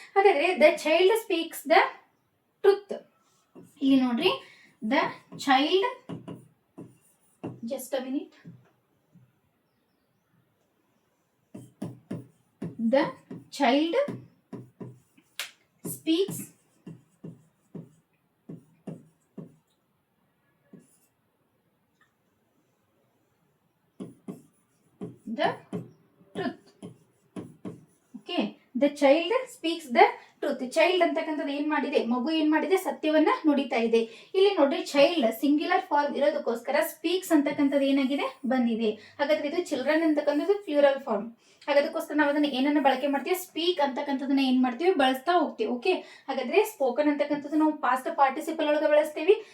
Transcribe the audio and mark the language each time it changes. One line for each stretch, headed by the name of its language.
Kannada: ಹಾಗಾದ್ರೆ
English: The child speaks the truth.
Kannada: ಇಲ್ಲಿ ನೋಡ್ರಿ,
English: The child, just a minute, the child speaks the truth. Okay, the child speaks the truth.
Kannada: Child ಅಂತಕ್ಕಂಥದ್ದು ಏನ್ ಮಾಡಿದೆ? ಮಗು ಏನ್ ಮಾಡಿದೆ? ಸತ್ಯವನ್ನ ನುಡಿತಾ ಇದೆ. ಇಲ್ಲಿ ನೋಡ್ರಿ, ಚೈಲ್ಡ್ ಸಿಂಗ್ಯುಲರ್ ಫಾರ್ಮ್ ಇರೋದಕ್ಕೋಸ್ಕರ ಸ್ಪೀಕ್ಸ್ ಅಂತಕ್ಕಂಥದ್ದು ಏನಾಗಿದೆ? ಬಂದಿದೆ. ಹಾಗಾದ್ರೆ ಇದು ಚಿಲ್ಡ್ರನ್ ಅಂತಕ್ಕಂಥದ್ದು ಪ್ಲೂರಲ್ ಫಾರ್ಮ್. ಹಾಗಾದಕ್ಕೋಸ್ಕರ ನಾವು ಅದನ್ನ ಏನನ್ನ ಬಳಕೆ ಮಾಡ್ತೀವಿ? ಸ್ಪೀಕ್ ಅಂತಕ್ಕಂಥದನ್ನ ಏನ್ ಮಾಡ್ತೀವಿ? ಬಳಸ್ತಾ ಹೋಗ್ತೀವಿ. ಓಕೆ, ಹಾಗಾದ್ರೆ ಸ್ಪೋಕನ್ ಅಂತಕ್ಕಂಥದ್ದು ನಾವು ಪಾಸ್ಟ್ ಪಾರ್ಟಿಸಿಪಲ್ ಒಳಗೆ ಬಳಸ್ತೀವಿ.